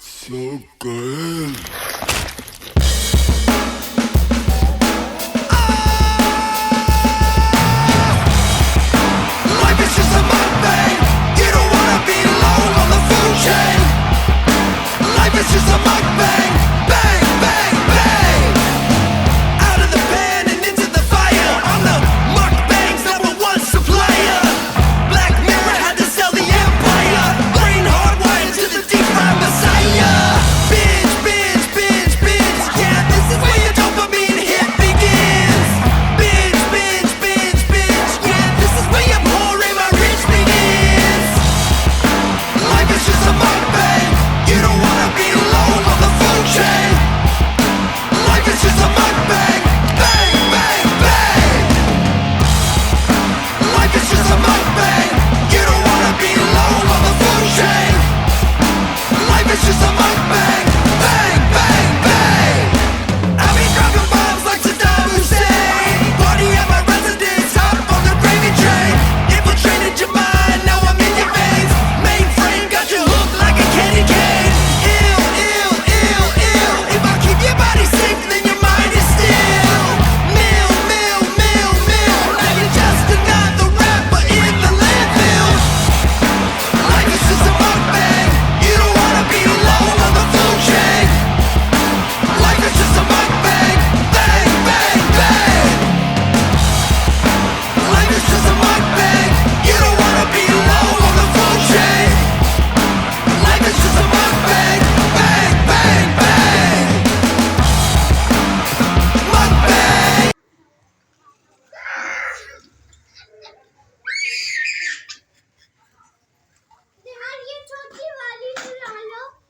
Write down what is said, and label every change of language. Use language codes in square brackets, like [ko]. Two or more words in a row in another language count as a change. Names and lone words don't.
[en] So good. Life is just a mukbang. You don't wanna be alone on the food chain. Life is just a mukbang. Bang, bang, bang. Out of the pan and into the fire. I'm the mukbang's #1 supplier. Black Mirror had to sell the empire. Brain hardwired to the deep fried messiah. Binge, binge, binge, binge. Yeah, this is where your dopamine hit begins. Binge, binge, binge, binge. Yeah, this is where your poor and my rich begins. Life is just a mukbang. You don't wanna be alone on the food chain. Life is just a mukbang. Bang, bang, bang. Life is just a mukbang. You don't wanna be alone on the food chain. Life is just a mukbang. Bang, bang, bang. I be dropping bombs like Saddam Hussein. Party at my residence, hop on the gravy train. Infiltrated your mind, now I'm in your veins. Mainframe got you hooked like a candy cane. Ill, ill, ill, ill. If I keep your body sick, then your mind is still. Mill, mill, mill, mill. Now you're just another rapper in the landfill. Life is just a mukbang. You don't wanna be alone on the food chain. Life is just a mukbang. Bang, bang, bang. Life is just a mukbang. You don't wanna be alone on the food chain. Life is just a mukbang. Bang, bang, bang. Mukbang. [hi] यार ये छोटी वाली चला लो